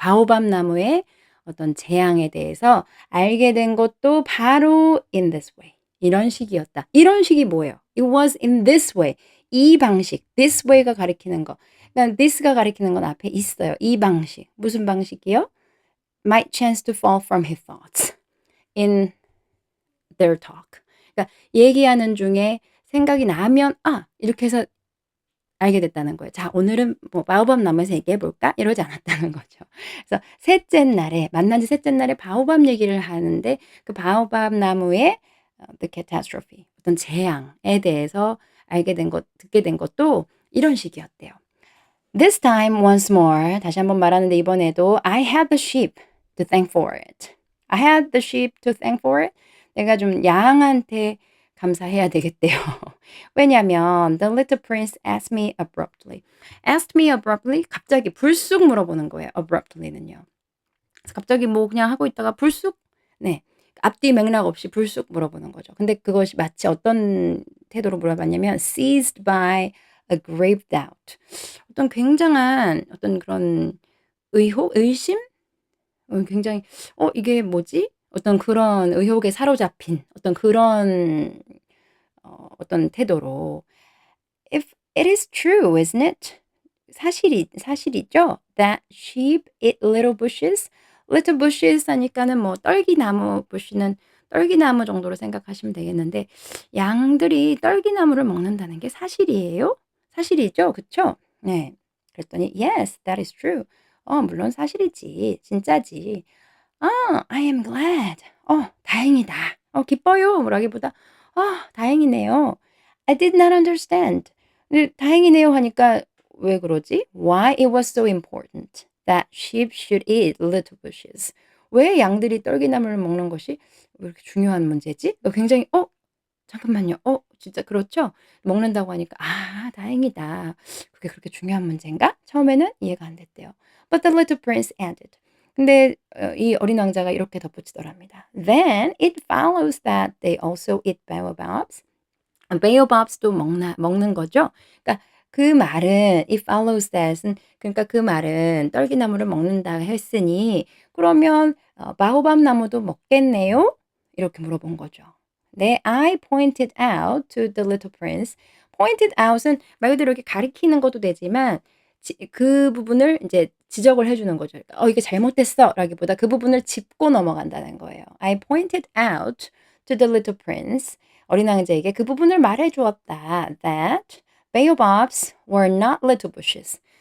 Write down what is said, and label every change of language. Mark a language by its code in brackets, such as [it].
[ko] 바오밥 나무의 어떤 재앙에 대해서 알게 된 것도 바로 [en] in this way. [ko] 이런 식이었다. 이런 식이 뭐예요? [en] It was in this way. [ko] 이 방식, this way가 가리키는 거. 그러니까 this가 가리키는 건 앞에 있어요. 이 방식. 무슨 방식이요? [en] Might chance to fall from his thoughts in their talk. [ko] 그러니까 얘기하는 중에 생각이 나면 이렇게 해서 알게 됐다는 거예요. 자, 오늘은 뭐 바오밥 나무에서 얘기해 볼까? 이러지 않았다는 거죠. 그래서 셋째 날에 만난 지 셋째 날에 바오밥 얘기를 하는데 그 바오밥 나무의 the catastrophe 어떤 재앙에 대해서 듣게 된 것도 이런 식이었대요. [en] This time once more [ko] 다시 한번 말하는데 이번에도 [en] I had the sheep to thank for it. I had the sheep to thank for it. [ko] 내가 좀 양한테 감사해야 되겠대요. 왜냐면 [en] the little prince asked me abruptly. asked me abruptly [ko] 갑자기 불쑥 물어보는 거예요. abruptly는요. 그래서 갑자기 뭐 그냥 하고 있다가 불쑥 네. 앞뒤 맥락 없이 불쑥 물어보는 거죠. 근데 그것이 마치 어떤 태도로 물어봤냐면 [en] seized by a grave doubt. [ko] 어떤 굉장한 어떤 그런 의심? 굉장히 이게 뭐지?' 어떤 그런 의혹에 사로잡힌 어떤 그런 어떤 태도로 [en] "If it is true, isn't it?" [ko] 사실이죠? [en] "That sheep eat little bushes." little bushes [ko] 하니까는 뭐 떨기나무 bush는 떨기나무 정도로 생각하시면 되겠는데 양들이 떨기나무를 먹는다는 게 사실이에요? 사실이죠? 그쵸? 네. [en] 그랬더니 "Yes, that is true." [ko] 물론 사실이지. 진짜지. [en] I am glad." [ko] 다행이다. 기뻐요."라기보다 다행이네요." [en] "I did not understand." [ko] 근데 다행이네요 하니까 왜 그러지? [en] Why it was so important that sheep should eat little bushes. [ko] 왜 양들이 떨기나무를 먹는 것이 왜 이렇게 중요한 문제지? 굉장히 잠깐만요. 진짜 그렇죠? 먹는다고 하니까 '아 다행이다. 그게 그렇게 중요한 문제인가?' 처음에는 이해가 안 됐대요. [en] But the little prince added. [ko] 근데 이 어린 왕자가 이렇게 덧붙이더랍니다. [en] Then it follows that they also eat baobabs. [ko] baobabs도 먹는 거죠. 그러니까 그 말은 [en] it follows that [ko] 은 그러니까 그 말은 떨기나무를 먹는다 했으니 그러면 바오밥 나무도 먹겠네요? 이렇게 물어본 거죠. [en] 네, I pointed out to the little prince. pointed out [ko] 은 말 그대로 이렇게 가리키는 것도 되지만 그 부분을 이제 지적을 해 주는 거죠. 그러니까 이게 잘못됐어."라기보다 그 부분을 짚고 넘어간다는 거예요. [en] I pointed out to the little prince. [ko] 어린 왕자에게 그 부분을 말해 주었다. [en] That baobabs were not little bushes.